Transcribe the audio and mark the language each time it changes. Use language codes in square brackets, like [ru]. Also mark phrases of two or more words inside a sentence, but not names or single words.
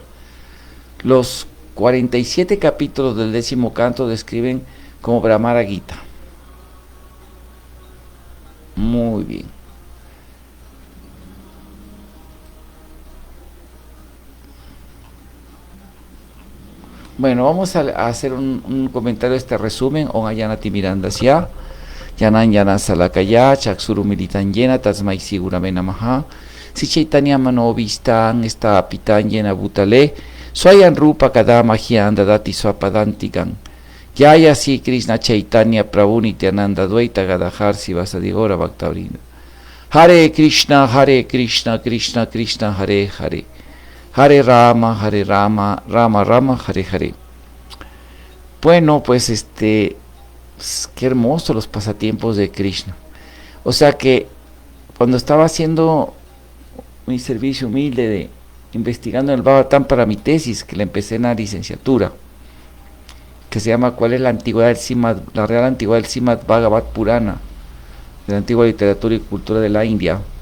[es] Los 47 capítulos del 10º canto describen como Brahmara Gita. Muy bien. Bueno, vamos a hacer un comentario de este resumen. [sa] Om Ayanati Mirandasya, Yanan Yana Salakaya, Chaksuru Militan Yena, Tasmai Sigurame Namaha, Si Chaitanya Manovistan, esta Pitan Yena Butale, Swayan Rupa Kadama Hyanda Dati Swapadantigan, Yaya Si Krishna Chaitanya Prabhu Nityananda Dvaita Gadahar Sivasadigora Bhaktavrinda. Hare Krishna, Krishna Krishna, Hare Hare. Hare Rama, Rama Rama, Hare Hare. [es] Bueno, pues qué hermoso los pasatiempos de Krishna. O sea que cuando estaba haciendo mi servicio humilde de investigando en el Bhagavatam para mi tesis, que la empecé en la licenciatura, que se llama ¿Cuál es la antigüedad del Srimad, la real antigüedad del Srimad Bhagavat Purana, de la antigua literatura y cultura de la India?